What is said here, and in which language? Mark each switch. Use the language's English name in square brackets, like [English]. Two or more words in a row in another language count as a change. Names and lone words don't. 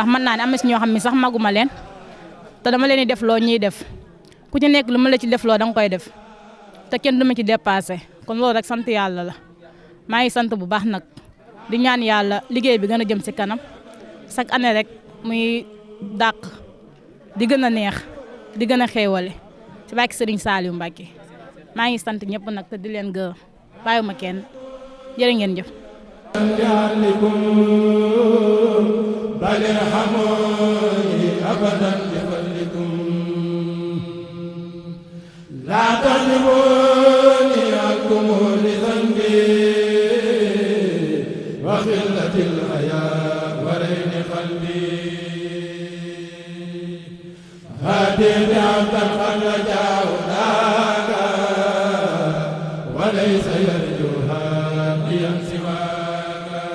[Wolof] mën naa ne am na si ñoo xam ne sax maguma leen te dama leen di def loo ñuy def ku ci nekk lu ma la ci def loo da nga koy def te kenn du ma ci dépassé kon loolu rek sant yàlla la maa ngi sant bu baax nag di ñaan yàlla liggéey bi gën a jëm ci kanam [French] chaque année [Wolof] rek muy dàq di gën a neex di gën a xéewale ci bàkki Serigne Saliou Mbacké maa ngi sant ñëpp nag te di leen gërëm bàyyiwuma kenn jërë ngeen jëf. [Arabic] لا تظلموني عنكم لذنبي وخلة الحياة ورين قلبي هاتي عبدا قد رجاه ذاك وليس يرجو هاديا سواك